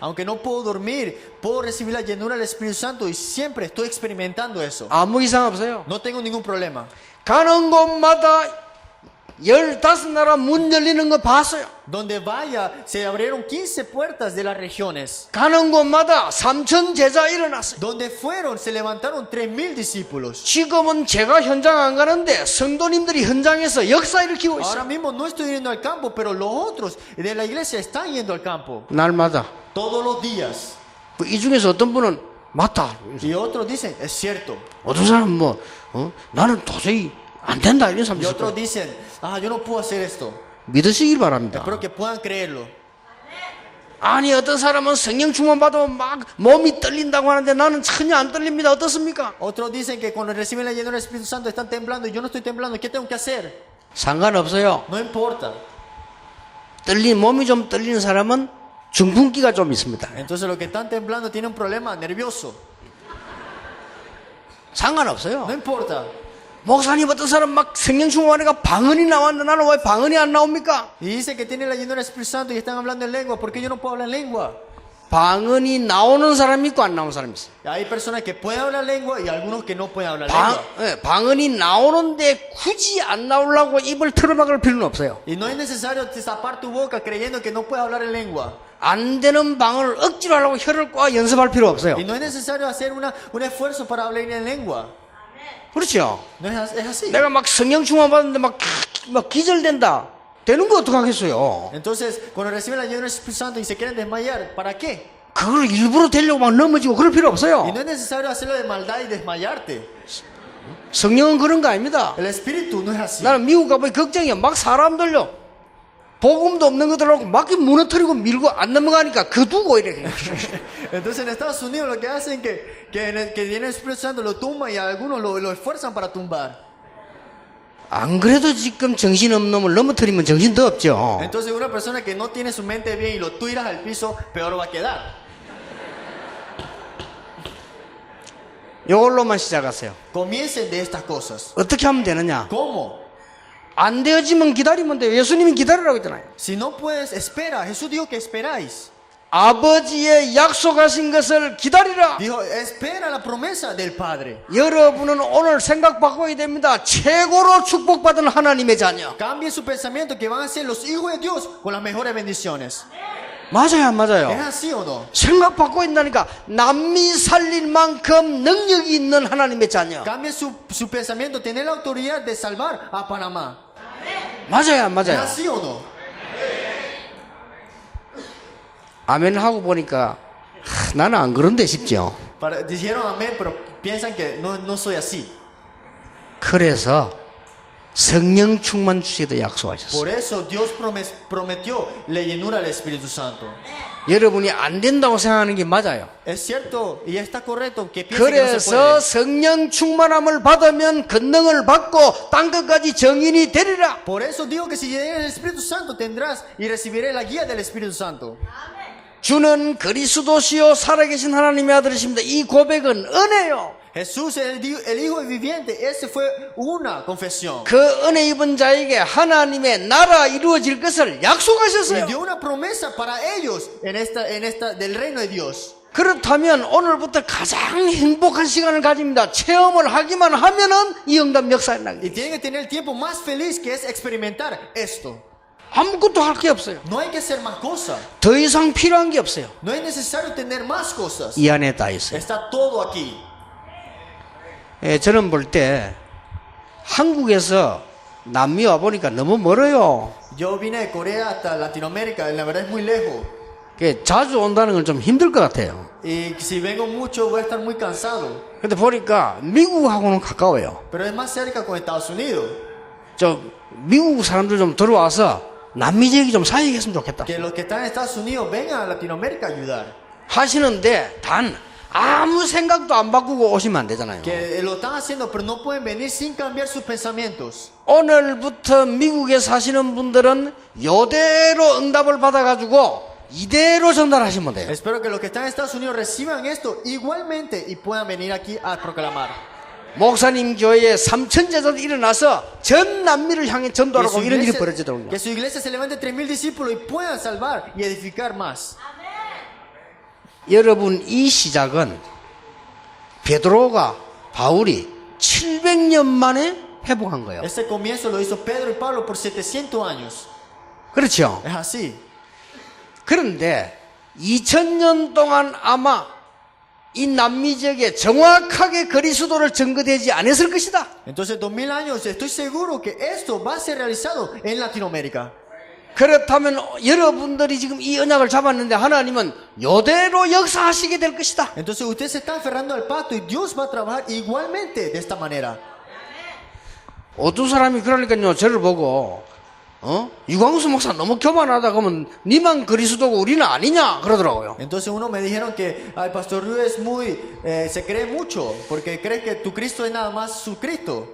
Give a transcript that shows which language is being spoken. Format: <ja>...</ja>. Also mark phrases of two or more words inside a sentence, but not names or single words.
<es>Aunque no puedo dormir, puedo recibir la llenura del Espíritu Santo y siempre estoy experimentando eso.</es> <ko>아무 이상 없어요.</ko> <es>No tengo ningún problema.</es> <ko>가는 곳마다 15나라 문 열리는 거 봤어요.</ko> <es>Donde vaya, se abrieron 15 puertas de las regiones.</es> <ko>가는 곳마다 3,000 제자 일어났어요.</ko> <es>Donde fueron, se levantaron 3,000 discípulos.</es> <ko>지금은 제가 현장 안 가는데 성도님들이 현장에서 역사 일으키고</ko> <es>Ahora</es> <ko>있어요.</ko> <es>mismo no estoy yendo al campo, pero los otros de la iglesia están yendo al campo.</es> <ko>날마다.</ko> <es>Todos los días.</es> <ko>이 중에서 어떤 분은 맞다.</ko> <es>Y otros dicen, es cierto.</es> <ko>어떤 사람은 나는 도저히 안 된다 이런 사람도</ko> <es>Y</es> <ko>있을</ko> <es>otros</es> <ko>거예요.</ko> <es>dicen, yo no puedo hacer esto.</es> <ko>믿으시길 바랍니다.</ko> <es>Espero que puedan creerlo.</es> <ko>아니 어떤 사람은 성령 충만 받으면 막 몸이 떨린다고 하는데 나는 전혀 안 떨립니다. 어떻습니까?</ko> <es>Otros dicen que cuando reciben la llenura del Espíritu Santo están temblando y yo no estoy temblando. ¿Qué tengo que hacer?</es> <ko>상관없어요.</ko> <es>No importa.</es> <ko>몸이 좀 떨리는 사람은 중풍기가 좀 있습니다.</ko> <es>Entonces los que están temblando tienen un problema nervioso.</es> <ko>상관없어요.</ko> <es>No importa.</es> <ko>목사님 어떤 사람 막 성령 충만하니까 방언이 나왔는데 나는 왜 방언이 안 나옵니까?</ko> <es>Y dice que tienen la llenura del Espíritu Santo y están hablando en lengua. ¿Por qué yo no puedo hablar en lengua?</es> <ko>방언이 나오는 사람이 있고 안 나오는 사람이 있어요.</ko> <es>Hay personas que pueden hablar lengua y algunos que no pueden hablar lengua.</es> <ko>방언이 나오는데 굳이 안 나오려고 입을 틀어막을 필요는 없어요.</ko> <es>Y no es necesario tapar tu boca creyendo que no puedes hablar en lengua.</es> <ko>안 되는 방언을 억지로 하려고 혀를 꽉 연습할 필요 없어요.</ko> <es>Y no es necesario hacer un esfuerzo para hablar en lengua.</es> <ko>그렇죠?</ko> <es>No es así.</es> <ko>내가 막 성령 충만 받는데 막 기절된다. 되는 거 어떡하겠어요?</ko> <es>Entonces, cuando reciben la llenura del Espíritu Santo y se quieren desmayar, ¿para qué?</es> <ko>그걸 일부러 되려고 막 넘어지고 그럴 필요</ko> <es>Y</es> <ko>없어요.</ko> <es>no es necesario hacerlo de maldad y desmayarte.</es> <ko>성령은 그런 거 아닙니다.</ko> <es>El Espíritu no es así.</es> <ko>나는 미국 가보니 걱정이야. 막 사람들요. 복음도 없는 것들하고 막 무너뜨리고 밀고 안 넘어가니까 그 두고 이렇게.</ko> <es>Entonces en Estados Unidos lo que hacen que viene el Espíritu Santo lo tumba y algunos lo esfuerzan para tumbar.</es> <ko>안 그래도 지금 정신없는 놈을 넘어뜨리면 정신 더 없죠.</ko> <es>Entonces una persona que no tiene su mente bien y lo tiras al piso, peor va a quedar.</es> <ko>이걸로만 시작하세요.</ko> <es>Comiencen de estas cosas.</es> <ko>어떻게 하면 되느냐?</ko> <es>¿Cómo?</es> <ko>안 되어지면 기다리면 돼요. 예수님이 기다리라고 했잖아요.</ko> <es>Si no puedes, espera. Jesús dijo que esperáis.</es> <ko>아버지의 약속하신 것을 기다리라.</ko> <es>Dijo, espera la promesa del Padre.</es> <ko>여러분은 오늘 생각 바꿔야 됩니다. 최고로 축복받은 하나님의 자녀.</ko> <es>Cambien su pensamiento que van a ser los hijos de Dios con las mejores bendiciones.</es> <ko>맞아요, 안</ko> <es>¿Es</es> <ko>맞아요?</ko> <es>así o no?</es> <ko>생각 바꿔야 된다니까. 남미 살릴 만큼 능력이 있는 하나님의 자녀.</ko> <es>Cambien su pensamiento, tener la autoridad de salvar a Panamá.</es> <ko>맞아요, 안</ko> <es>¿Es</es> <ko>맞아요?</ko> <es>así o no?</es> <ko>아멘 하고 보니까 나는 안 그런데 싶죠.</ko> <es>Dijeron amén, pero piensan que no soy así.</es> <ko>그래서 성령 충만 주시기도 약속하셨어요.</ko> <es>Por eso Dios prometió la llenura del Espíritu Santo.</es> <ko>여러분이 안 된다고 생각하는 게 맞아요.</ko> <es>Es cierto y está correcto que piensen que no se</es> <ko>그래서</ko> <es>puede.</es> <ko>성령 충만함을 받으면 권능을 받고 땅 끝까지 정인이 되리라.</ko> <es>Por eso digo que si llegas el Espíritu Santo tendrás y recibiré la guía del Espíritu Santo.</es> <ko>주는 그리스도시요 살아계신 하나님의 아들이십니다. 이 고백은 은혜요.</ko> <es>Jesús es el Hijo viviente. Ese fue una confesión.</es> <ko>그 은혜 입은 자에게 하나님의 나라 이루어질 것을</ko> <es>Y</es> <ko>약속하셨어요.</ko> <es>dio una promesa para ellos en esta del reino de Dios.</es> <ko>그렇다면 오늘부터 가장 행복한 시간을 가집니다. 체험을 하기만 하면은 이 응답 역사에 나게</ko> <es>Y tienen que tener el tiempo más feliz que es experimentar esto.</es> <ko>아무것도 할 게 없어요.</ko> <es>No hay que hacer más cosas.</es> <ko>더 이상 필요한 게 없어요.</ko> <es>No es necesario tener más cosas.</es> <ko>이 안에 다 있어요.</ko> <es>Está todo aquí.</es> <ko>예, 저는 볼 때 한국에서 남미 와 보니까 너무 멀어요.</ko> <es>Yo vine de Corea hasta Latinoamérica. La verdad es muy lejos.</es> <ko>자주 온다는 건 좀 힘들 것 같아요.</ko> <es>Y si vengo mucho voy a estar muy cansado.</es> <ko>근데 보니까 미국하고는 가까워요.</ko> <es>Pero es más cerca con Estados Unidos.</es> <ko>저 미국 사람들 좀 들어와서 남미 지역이 좀 사역했으면 좋겠다.</ko> <es>Que los que están en Estados Unidos vengan a Latinoamérica a ayudar.</es> <ko>하시는데 단 아무 생각도 안 바꾸고 오시면 안 되잖아요.</ko> <es>Que lo están haciendo, pero no pueden venir sin cambiar sus pensamientos.</es> <ko>오늘부터 미국에 사시는 분들은 이대로 응답을 받아가지고 이대로 전달하시면 돼요.</ko> <es>Espero que los que están en Estados Unidos reciban esto igualmente y puedan venir aquí a proclamar.</es> <ko>목사님 교회에 3천 제자들이 일어나서 전 남미를 향해 전도하고 이런 일이 벌어지더군요.</ko> <es>Que su iglesia se levante 3,000 discípulos y puedan salvar y edificar más.</es> <ko>여러분 이 시작은 베드로가 바울이 700년 만에 회복한 거예요.</ko> <es>Este comienzo lo hizo Pedro y Pablo por 700 años.</es> <ko>그렇죠.</ko> <es>Es así.</es> <ko>그런데 2000년 동안 아마 이 남미 지역에 정확하게 그리스도를 증거되지 않았을 것이다.</ko> <es>Entonces 2000 años estoy seguro que esto va a ser realizado en Latinoamérica.</es> <ko>그렇다면 여러분들이 지금 이 언약을 잡았는데 하나님은 이대로 역사하시게 될 것이다.</ko> <es>Entonces usted se está aferrando al pacto y Dios va a trabajar igualmente de esta manera.</es> <ko>어떤 사람이 그러니까요 저를 보고 유광수 목사 너무 교만하다 그러면 니만 그리스도고 우리는 아니냐 그러더라고요.</ko> <es>Entonces uno me dijeron que el pastor Ryu es muy se cree mucho porque cree que tu Cristo es nada más su Cristo.</es>